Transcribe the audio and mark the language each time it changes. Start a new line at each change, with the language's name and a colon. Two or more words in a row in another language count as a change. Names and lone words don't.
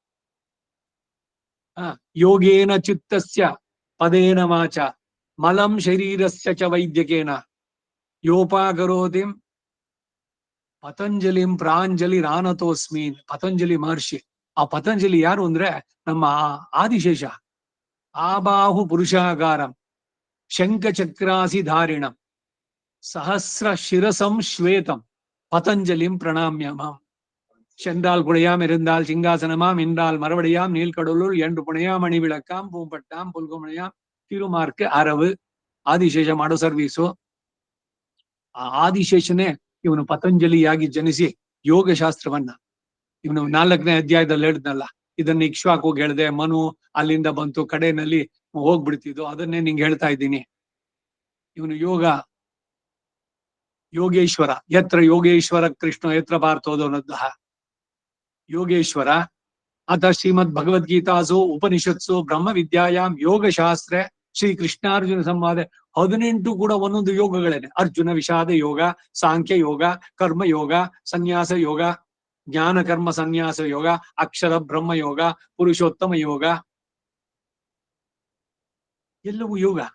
Sanskrit: ಯೋಗೇನ ಚಿತ್ತಸ್ಯ ಪದೇನ ವಾಚ ಮಲಂ ಶರೀರಸ್ಯ ಚ ವೈದ್ಯಕೇನ ಯೋಪಾಕರೋತಿಂ ಪತಂಜಲಿಂ ಪ್ರಾಂಜಲಿ ರಾನತೋಸ್ಮೀನ್.
Kannada: ಪತಂಜಲಿ ಮಹರ್ಷಿ. ಆ ಪತಂಜಲಿ ಯಾರು ಅಂದ್ರೆ ನಮ್ಮ ಆದಿಶೇಷ.
Sanskrit: ಆಬಾಹು ಪುರುಷಾಗಾರಂ ಶಂಖಚಕ್ರಾಸಿ ಧಾರಿಣಂ ಸಹಸ್ರ ಶಿರಸಂ ಶ್ವೇತಂ பதஞ்சலிம் பிரணாமியமாம்.
Tamil: சென்றால் குழையாம் இருந்தால் சிங்காசனமாம் என்றால் மறுபடியாம் நீள்கடலுள் என்று புனையாம் அணி விளக்காம் பூம்பட்டாம் புல்குமணியாம் திருமாற்கு அரவு.
Kannada: ಆದಿಶೇಷ ಮಾಡೋ ಸರ್ವೀಸು. ಆ ಆದಿಶೇಷನೇ ಇವನು ಪತಂಜಲಿಯಾಗಿ ಜನಿಸಿ ಯೋಗಶಾಸ್ತ್ರವನ್ನ ಇವನು 4ನೇ ಅಧ್ಯಾಯದಲ್ಲಿ ಹೇಳಿದ್ನಲ್ಲ, ಇದನ್ನ ಇಕ್ಷ್ವಾಕು ಹೇಳಿದೆ, ಮನು ಅಲ್ಲಿಂದ ಬಂತು, ಕಡೆಯಲ್ಲಿ ಹೋಗ್ಬಿಡ್ತಿದ್ದು, ಅದನ್ನೇ ನಿಂಗೆ ಹೇಳ್ತಾ ಇದ್ದೀನಿ. ಇವನು ಯೋಗೇಶ್ವರ.
Sanskrit: ಯತ್ರ ಯೋಗೇಶ್ವರ ಕೃಷ್ಣ ಯತ್ರ ಪಾರ್ಥೋದೋ ಅನ್ನೋದಹ ಯೋಗೇಶ್ವರ. ಅಥ ಶ್ರೀಮದ್ ಭಗವದ್ಗೀತಾಸು ಉಪನಿಷತ್ಸು ಬ್ರಹ್ಮ ವಿದ್ಯಾಯಾಮ್ ಯೋಗಶಾಸ್ತ್ರೆ ಶ್ರೀ ಕೃಷ್ಣಾರ್ಜುನ ಸಂವಾದ 18
Kannada: ಕೂಡ ಒಂದೊಂದು ಯೋಗಗಳೇನೆ. ಅರ್ಜುನ ವಿಷಾದ ಯೋಗ, ಸಾಂಖ್ಯ ಯೋಗ, ಕರ್ಮ ಯೋಗ, ಸನ್ಯಾಸ ಯೋಗ, ಜ್ಞಾನ ಕರ್ಮ ಸನ್ಯಾಸ ಯೋಗ, ಅಕ್ಷರ ಬ್ರಹ್ಮ ಯೋಗ, ಪುರುಷೋತ್ತಮ ಯೋಗ, ಎಲ್ಲವೂ ಯೋಗ.